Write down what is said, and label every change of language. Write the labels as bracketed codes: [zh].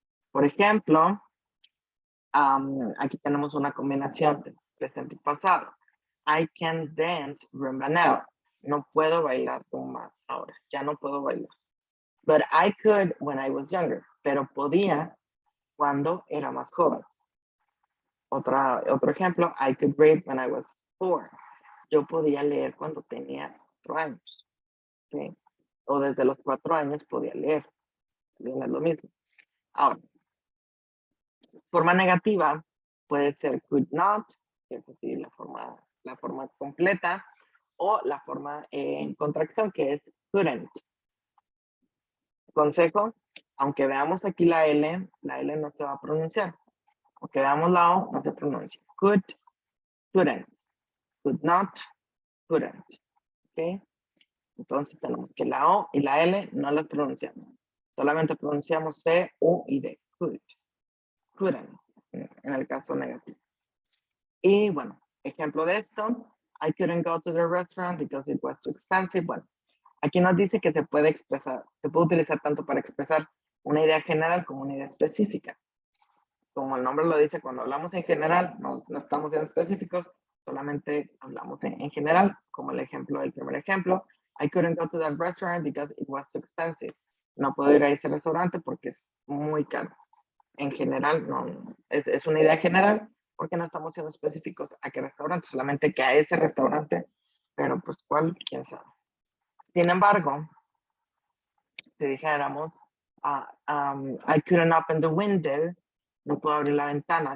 [es] Por ejemplo, aquí tenemos una combinación de presente y pasado. [en] I can dance rumba now. [es] No puedo bailar rumba ahora. Ya no puedo bailar. [en] But I could when I was younger. [es] Pero podía cuando era más joven. Otro ejemplo, [en] I could read when I was 4. [es] Yo podía leer cuando tenía 4 años. ¿Okay? O desde los 4 años podía leer. Bien, es lo mismo. Ahora, forma negativa puede ser could not, que es decir, la forma completa, o la forma en contracción, que es couldn't. Consejo, aunque veamos aquí la L no se va a pronunciar. Aunque veamos la O, no se pronuncia. [en] Could, couldn't, could not, couldn't. ¿Ok? [es] Entonces tenemos que la O y la L no las pronunciamos. Solamente pronunciamos C, U y D. Could, couldn't, en el caso negativo. Y bueno, ejemplo de esto. [en] I couldn't go to the restaurant because it was too expensive. [es] Bueno, aquí nos dice que se puede expresar, se puede utilizar tanto para expresar una idea general como una idea específica. Como el nombre lo dice, cuando hablamos en general, no estamos en específicos, solamente hablamos en general, como el primer ejemplo. [en] I couldn't go to that restaurant because it was too expensive. [es] No puedo ir a ese restaurante porque es muy caro. En general, no, es una idea general, porque no estamos siendo específicos a qué restaurante, solamente que a ese restaurante, pero pues cuál, quién sabe. Sin embargo, si dijéramos, [en] I couldn't open the window, [es] no puedo abrir la ventana.